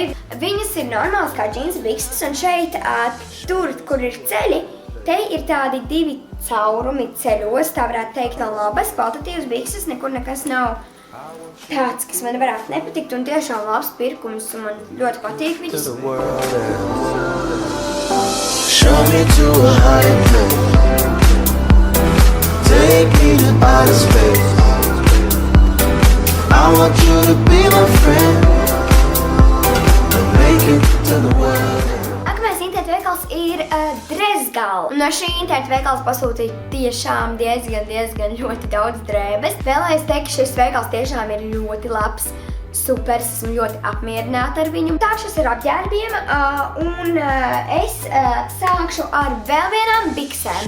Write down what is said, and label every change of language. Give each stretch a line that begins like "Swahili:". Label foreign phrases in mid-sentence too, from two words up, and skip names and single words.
Latvian: Viņas ir normāls kā džinsa bikses, un šeit, tur, kur ir ceļi, te ir tādi 2 caurumi ceļos, tā varētu teikt, nav labas, kvalitatīvas bikses, nekur nekas nav tāds, kas man varētu nepatikt, un tiešām labs pirkums, un man ļoti patīk viņas.
English: Show me to a higher place. Take me to outer space. I want you to be my friend and make it to the world.
Latvian: Nākamais internetu veikals ir Drezgal. No šī internetu veikals pasūtīju tiešām diezgan ļoti daudz drēbes. Vēlējos teikt, ka šis veikals tiešām ir ļoti labs. Super, esmu ļoti apmierināta ar viņu. Sākšos ar apģērbiem, un es sākšu ar vēl vienām biksēm.